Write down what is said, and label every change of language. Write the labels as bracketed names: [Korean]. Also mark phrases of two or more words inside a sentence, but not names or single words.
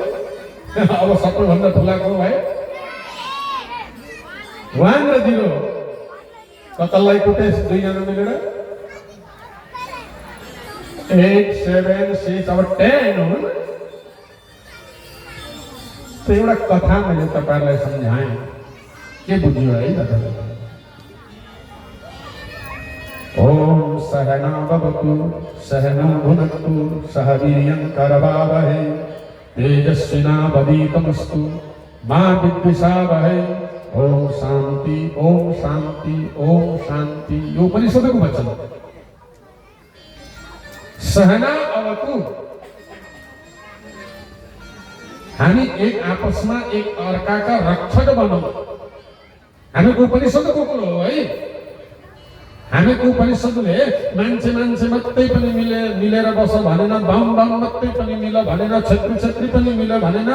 [Nepali] अब सबैभन्दा ठुलाको भयो 1 र 0 कसलाई कुटे 2 जना मिलेर? 8 7 6 अब 10 हो। तो एउटा कथा मैले तपाईहरुलाई सम्झाएँ, के बुझ्यो है दादा? [Sanskrit] ओम सहना भवतु सहना भुनक्तु सह वीर्यं करवावहै तेजस्विनावधीतमस्तु मा विद्विषावहै। ओम शान्ति ओम शान्ति ओम शान्ति। [Nepali] यो उपनिषदको वचन। [Sanskrit] सहना अवतु, [Nepali] हामी एक आपसमा एक अर्काका रक्षक बनौँ। हामीको उपनिषदको कुरो हो है। हामीको उपनिषदले मान्छे मात्रै पनि मिलेर बस भनेन, बाम मात्रै पनि मिल भनेन, छेत्री पनि मिल भनेन।